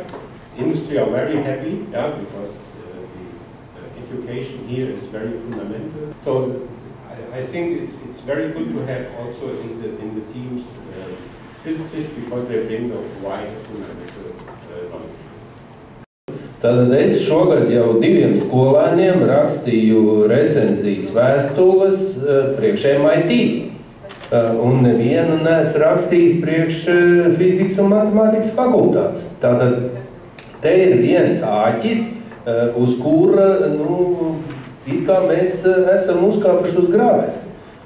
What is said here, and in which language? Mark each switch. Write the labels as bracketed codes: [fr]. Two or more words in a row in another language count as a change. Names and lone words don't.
[en] Industry are very happy, yeah, because the education here is very fundamental. So I think it's very good to have also in the teams physicists because they bring the wide fundamental knowledge. [lv] Tātad es šogad jau 2 skolēniem rakstīju recenzijas vēstules priekš MIT. Un nevienu neesmu rakstījis priekš fizikas un matemātikas fakultātes. Tātad te ir viens āķis, uz kura, it kā mēs esam uzkāpuši uz grāveni.